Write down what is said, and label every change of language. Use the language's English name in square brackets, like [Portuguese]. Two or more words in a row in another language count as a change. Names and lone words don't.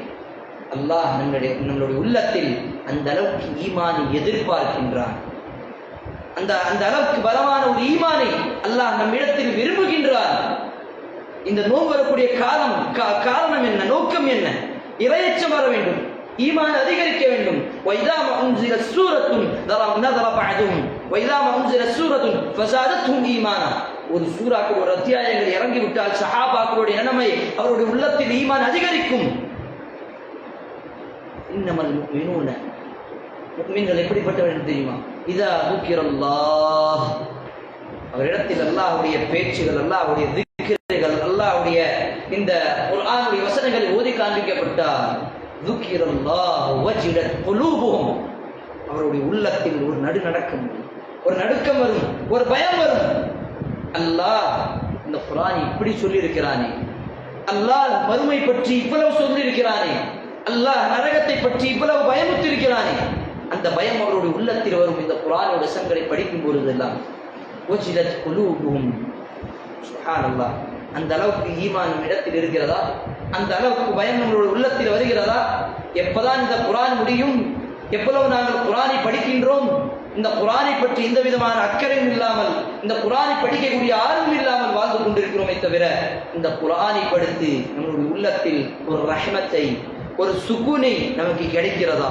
[Tamil] அல்லாஹ் நம்மளுடைய உள்ளத்தில் அந்த அளவுக்கு ஈமானை எதிர்பார்க்கின்றான். அந்த அளவுக்கு பலமான ஒரு ஈமானை அல்லாஹ் நம்மிடத்தில் விரும்புகின்றான். இந்த நோய் வரக்கூடிய காரணம் என்ன, நோக்கம் என்ன? இறையச்சம் வர வேண்டும், ஈமான் அதிகரிக்க வேண்டும். [Arabic] وَإِذَا مَا أُنْزِلَتْ سُورَةٌ نَظَرَ بَعْضُهُمْ وَإِذَا مَا أُنْزِلَتْ سُورَةٌ فَزَادَتْهُمْ إِيمَانًا. [Tamil] ஒரு சூறாக்கள், ஒரு அத்தியாயங்கள் இறங்கிவிட்டால் சஹாபாக்களுடைய நிலைமை, அவருடைய உள்ளத்தில் ஈமான் அதிகரிக்கும். [Arabic] إنما المؤمنون, [Tamil] முஃமின்கள் எப்படிப்பட்டவர்கள் தெரியுமா? [Arabic] إذا ذُكِرَ [Tamil] அவரிடத்தில் அல்லாஹ்வுடைய பேச்சுகள், அல்லாஹ்வுடைய திக்ருகள், அல்லாஹ்வுடைய இந்த குர்ஆனுடைய வசனங்கள் ஓதி காண்பிக்கப்பட்டால் [Arabic] ذُكِرَ وَجِلَتْ قُلُوبُهُمْ, [Tamil] அவருடைய உள்ளத்தில் ஒரு நடுநடுக்கம் வரும், ஒரு பயம் வரும். அல்லாஹ் இந்த குர்ஆனை இப்படி சொல்லி இருக்கிறானே, அல்லாஹ் மறுமை பற்றி இவ்வளவு சொல்லி இருக்கிறானே, அல்லாஹ் நரகத்தை பற்றி இவ்வளவு பயமுறுத்திருக்கிறானே, அந்த பயம் அவருடைய உள்ளத்தில் வரும். இந்த குர்ஆனுடைய வசனங்களை படிக்கும் பொழுதெல்லாம் [Arabic] وَجِلَتْ قُلُوبُهُمْ. [Tamil] சுப்ஹானல்லாஹ், அந்த அளவுக்கு ஈமான் இடத்தில் இருக்கிறதா? அந்த அளவுக்கு பயம் நம்மளுடைய உள்ளத்தில் வருகிறதா? எப்பதான் இந்த குர்ஆன் முடியும்? எவ்வளவு நாங்கள் குர்ஆனை படிக்கின்றோம், இந்த குர்ஆனை பற்றி எந்த விதமான அக்கறையும் இல்லாமல், இந்த குர்ஆனை படிக்கக்கூடிய ஆர்வம் இல்லாமல் வாழ்ந்து கொண்டிருக்கிறோமே தவிர, இந்த குர்ஆனை படித்து நம்மளுடைய உள்ளத்தில் ஒரு ரஹ்மத்தை, ஒரு சுகூனை நமக்கு கிடைக்கிறதா?